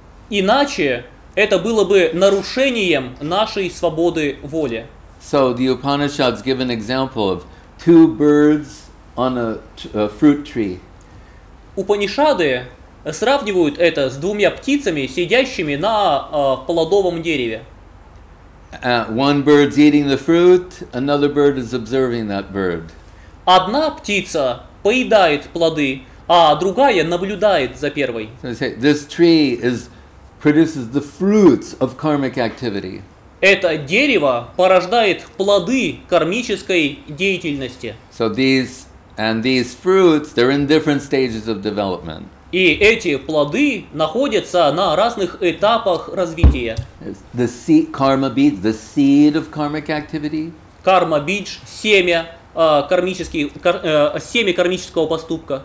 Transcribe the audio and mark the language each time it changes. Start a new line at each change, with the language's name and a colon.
Russian: Iначе это было бы нарушением нашей свободы воли.
English: So the Upanishads give an example of two birds on a fruit tree.
Russian: Упанишады сравнивают это с двумя птицами, сидящими на плодовом дереве.
English: One bird's eating the fruit, another bird is observing that bird.
Russian: Одна птица поедает плоды, а другая наблюдает за первой.
English: So they say this tree produces the fruits of karmic activity.
Russian: Это дерево порождает плоды кармической деятельности.
English: So these fruits, they're in different stages of development.
Russian: И эти плоды находятся на разных этапах развития.
English: The seed, karma beads, the seed of karmic activity.
Russian: Карма-бидж, семя кармического поступка.